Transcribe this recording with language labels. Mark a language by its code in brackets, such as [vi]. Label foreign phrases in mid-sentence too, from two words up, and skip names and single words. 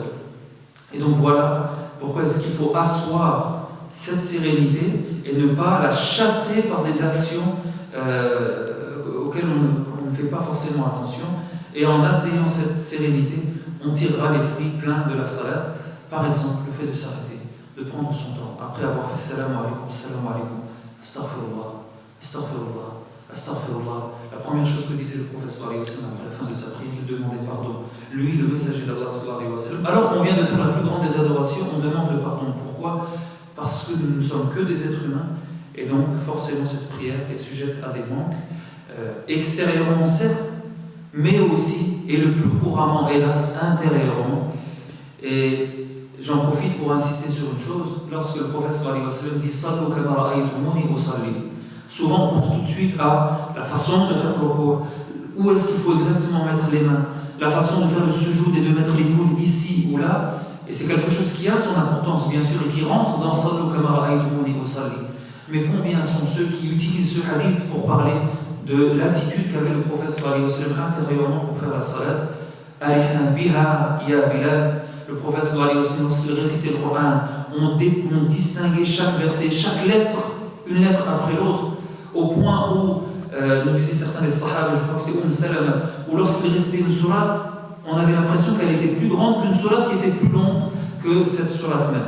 [fr] Et donc voilà pourquoi est-ce qu'il faut asseoir cette sérénité et ne pas la chasser par des actions auxquelles on ne fait pas forcément attention. Et en asseyant cette sérénité, on tirera les fruits pleins de la salat. Par exemple, le fait de s'arrêter, de prendre son temps, après avoir fait [ar] السلام عليكم، أستغفر الله، أستغفر الله، أستغفر الله. [fr] La première chose que disait le prophète [ar] صلى الله عليه وسلم [fr] après la fin de sa prière, il demandait pardon. Lui, le messager d'Allah [ar] صلى الله عليه وسلم, [fr] alors qu'on vient de faire la plus grande des adorations, on demande le pardon. Pourquoi? Parce que nous ne sommes que des êtres humains, et donc forcément cette prière est sujette à des manques, extérieurement certes, mais aussi, et le plus couramment, hélas, intérieurement. Et j'en profite pour insister sur une chose: lorsque le prophète [ar] صلى الله عليه وسلم [fr] dit [ar] صلوا كما رأيتموني أصلي, [fr] souvent on pense tout de suite à la façon de faire le ruku', où est-ce qu'il faut exactement mettre les mains, la façon de faire le sujoud et de mettre les coudes ici ou là, et c'est quelque chose qui a son importance bien sûr et qui rentre dans [ar] صلوا كما رأيتموني أصلي. [fr] Mais combien sont ceux qui utilisent ce hadith pour parler de l'attitude qu'avait le prophète [ar] صلى الله عليه وسلم [fr] intérieurement pour faire la salat? [ar] أرحنا بها يا بلال. [fr] Le prophète [ar] صلى الله عليه وسلم, [fr] lorsqu'il récitait le Coran, on distinguait chaque verset, chaque lettre, une lettre après l'autre, au point où, nous disaient certains des sahaba, je crois que c'était Salama, où lorsqu'il récitait une sourate, on avait l'impression qu'elle était plus grande qu'une sourate qui était plus longue que cette sourate même.